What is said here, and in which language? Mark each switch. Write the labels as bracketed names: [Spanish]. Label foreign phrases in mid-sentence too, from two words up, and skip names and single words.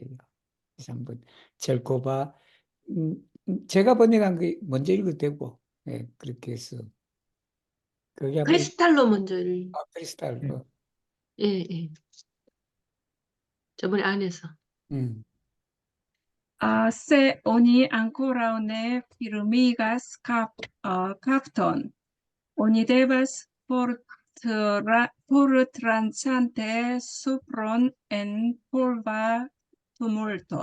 [Korean] 그래서 한번 절코바 제가 번역한 게 먼저 읽어도 되고, 예, 그렇게 해서, 그게 한번, 크리스탈로 먼저 크리스탈, 예, 예. 저번에 안에서. 음. [Esperanto] Se oni ancora ne firmigas capton, oni devas fortransante supron en polva tumulto.